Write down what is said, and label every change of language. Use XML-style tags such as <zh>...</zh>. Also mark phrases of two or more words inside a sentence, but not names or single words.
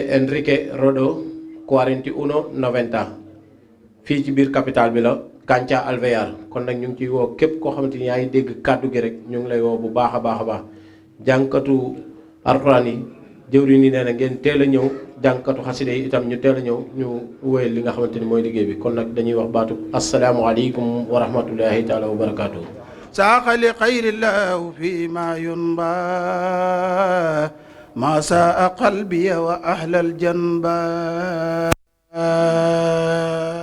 <wo>Enrique Rodo 4190 fii ci biir capital bi la Cancha Alvear kon nag ñu ngi ciy woo képp koo xamante ni yaa ngi dégg kàddu gi rek ñu ngi lay woo bu baax a baax a baax jànkatu alxuraan yi jëwriñ yi nee na ngeen teel a ñëw jànkatu xaside yi itam ñu teel a ñëw ñu wéyal li nga xamante ni mooy liggéey bi kon nag dañuy wax baatu</wo> <ar>السلام عليكم ورحمة الله تعالى وبركاته. ساق لخير الله فيما ينبى ما ساء قلبي وأهل الجنبى</ar>